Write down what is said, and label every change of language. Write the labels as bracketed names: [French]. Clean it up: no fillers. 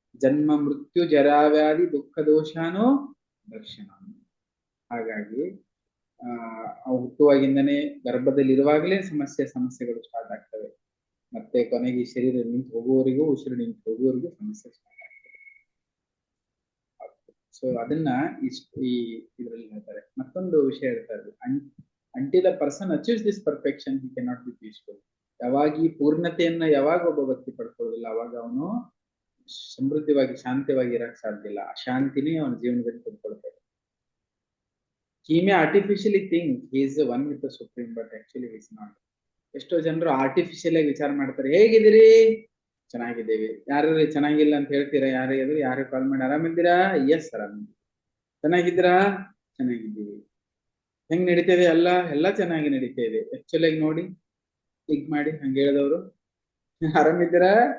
[Sanskrit] ಜನ್ಮ ಮೃತ್ಯು ಜರಾವ್ಯಾಧಿ ದುಃಖ ದೋಷಾನೋ ದರ್ಶನ. [Kannada] ಹಾಗಾಗಿ ಹುಟ್ಟುವಾಗಿಂದನೇ ಗರ್ಭದಲ್ಲಿ ಇರುವಾಗಲೇ ಸಮಸ್ಯೆಗಳು ಸ್ಟಾರ್ಟ್ ಆಗ್ತವೆ. ಮತ್ತೆ ಕೊನೆಗೆ ಈ ಶರೀರ ನಿಂತು ಹೋಗುವವರಿಗೂ, ಉಸಿರು ನಿಂತು ಹೋಗುವವರಿಗೂ ಸಮಸ್ಯೆ ಸ್ಟಾರ್ಟ್ ಆಗ್ತದೆ. ಸೊ ಅದನ್ನ ಈ ಇದರಲ್ಲಿ ಹೇಳ್ತಾರೆ. ಮತ್ತೊಂದು ವಿಷಯ ಹೇಳ್ತಾರೆ, [English] until a person achieves this perfection he cannot be peaceful. [Kannada] ಯಾವಾಗ ಈ ಪೂರ್ಣತೆಯನ್ನ ಯಾವಾಗ ಒಬ್ಬ ವ್ಯಕ್ತಿ ಪಡ್ಕೊಳ್ಳೋದಿಲ್ಲ, ಅವಾಗ ಅವನು ಸಮೃದ್ಧವಾಗಿ ಶಾಂತವಾಗಿ ಇರಕ್ ಸಾಧ್ಯ ಇಲ್ಲ. ಅಶಾಂತಿನೇ ಅವನ ಜೀವನದಲ್ಲಿ ಪಡ್ಕೊಳ್ತಾರೆ. [English] He may artificially think he is the one with the supreme, but actually he is not. [Kannada] ಎಷ್ಟೋ ಜನರು ಆರ್ಟಿಫಿಷಿಯಲ್ ಆಗಿ ವಿಚಾರ ಮಾಡ್ತಾರೆ, ಹೇಗಿದ್ದೀರಿ? ಚೆನ್ನಾಗಿದ್ದೇವೆ. ಯಾರು ಚೆನ್ನಾಗಿಲ್ಲ ಅಂತ ಹೇಳ್ತೀರಾ? ಯಾರು ಕಾಲ್ ಮಾಡಿ ಆರಾಮಿದ್ದೀರಾ? ಎಸ್ ಆರಾಮಿದ್ದೀವಿ. ಚೆನ್ನಾಗಿದ್ದೀರಾ? ಚೆನ್ನಾಗಿದ್ದೀವಿ. ಹೆಂಗ್ ನಡೀತದೆ? ಎಲ್ಲ ಚೆನ್ನಾಗಿ ನಡೀತಾ ಇದೆ. ಆಕ್ಚುಲಿ ಆಗಿ ನೋಡಿ, ಈಗ ಮಾಡಿ ಹಂಗ ಹೇಳಿದವರು ಆರಾಮಿದ್ದೀರಾ?